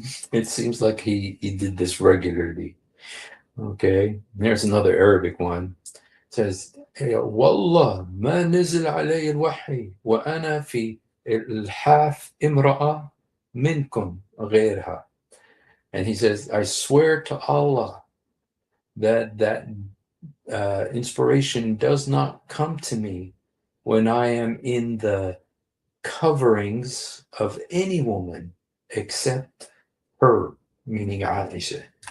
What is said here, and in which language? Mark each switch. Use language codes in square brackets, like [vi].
[en] It seems like he did this regularly. Okay, there's another Arabic one. It says, [ar] والله ما نزل علي الوحي وأنا في الحاف امرأة منكم غيرها. [en] And he says, I swear to Allah that inspiration does not come to me when I am in the coverings of any woman except her, meaning Aisha.